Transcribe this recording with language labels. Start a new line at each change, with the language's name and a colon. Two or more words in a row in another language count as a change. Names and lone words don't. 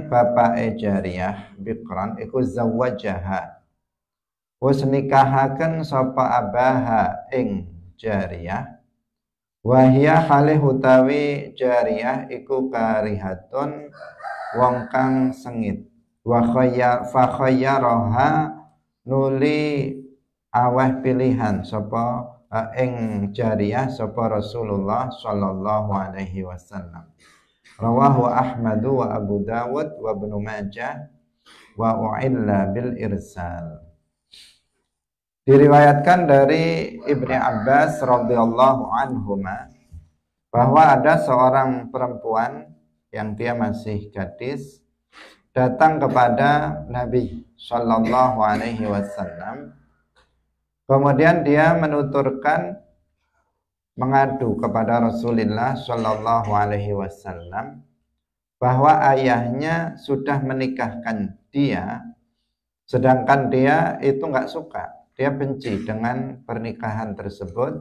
Javanese: bapake jariyah biqran iku zawwajaha, wis nikahaken sapa abaha ing jariyah, wahia halih utawi jariyah iku karihatun wong kang sengit, wa khayyaraha nuli aweh pilihan sapa ing jariyah sapa Rasulullah
Arabic: صلى الله عليه وسلم. رواه أحمد وأبو داود وابن ماجه وأعل بالإرسال.
Indonesian: Diriwayatkan dari Ibni Abbas
Arabic: رضي الله عنهما
Indonesian: bahwa ada seorang perempuan yang dia masih gadis datang kepada Nabi
Arabic: صلى الله عليه وسلم.
Indonesian: Kemudian dia menuturkan mengadu kepada Rasulullah
Arabic: صلى الله عليه وسلم
Indonesian: bahwa ayahnya sudah menikahkan dia, sedangkan dia itu nggak suka, dia benci dengan pernikahan tersebut.